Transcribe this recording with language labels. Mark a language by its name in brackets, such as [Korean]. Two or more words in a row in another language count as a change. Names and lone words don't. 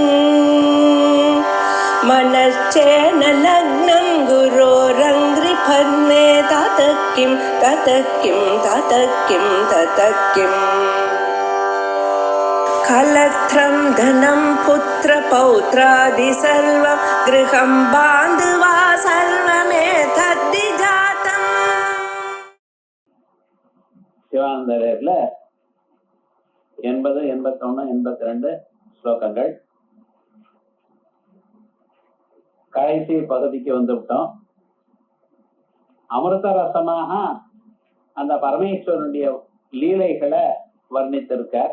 [Sanskrit] मनश्चेन लग्नं गुरोरङ्घ्रिफन्ने ततः किं कलत्रं धनं पुत्रपौत्रादि सर्वं गृहं बान्धवा सर्वमेतद्धि जातम्. [Tamil] சிவானந்தரில் 80, 81, 82 ஸ்லோகங்கள். கடைசி பகுதிக்கு வந்துவிட்டோம். அமிர்த ரசமாக அந்த பரமேஸ்வரனுடைய லீலைகளை வர்ணித்திருக்கார்.